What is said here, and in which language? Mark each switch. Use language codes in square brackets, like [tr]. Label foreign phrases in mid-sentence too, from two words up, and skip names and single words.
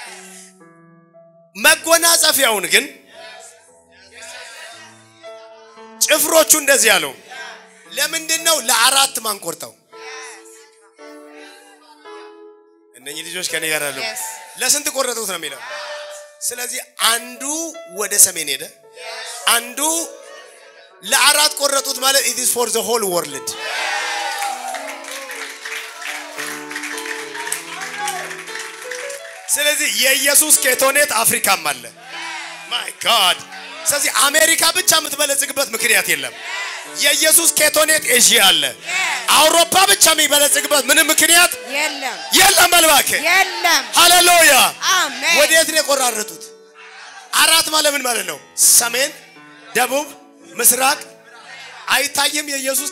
[am] መጎናጸፊያውን ግን ጭፍሮቹ እንደዚህ ያለው ለምንድነው ለአራት ማንቆርጠው እነኚህ ልጆች ከኔ ጋር አሉ ለስንት ቆረጡት ነው የሚለው ስለዚህ አንዱ ወደ ሰሜን ሄደ አንዱ ለአራት ቆረጡት ማለት [en] it is for the whole world [am] ስለዚህ የኢየሱስ ኬቶኔት አፍሪካም አለ [en] my god [am] ስለዚህ አሜሪካ ብቻ የምትበለጽግበት ምክንያት የለም የኢየሱስ ኬቶኔት ኤዥያ አለ አውሮፓ ብቻ የሚበለጽግበት ምንም ምክንያት የለም መልባከ የለም ሃሌሉያ አሜን ወዴት ነው ቆራረጡት አራት ማለት ምን ማለት ነው ሰሜን ደቡብ ምስራቅ አይታየም የኢየሱስ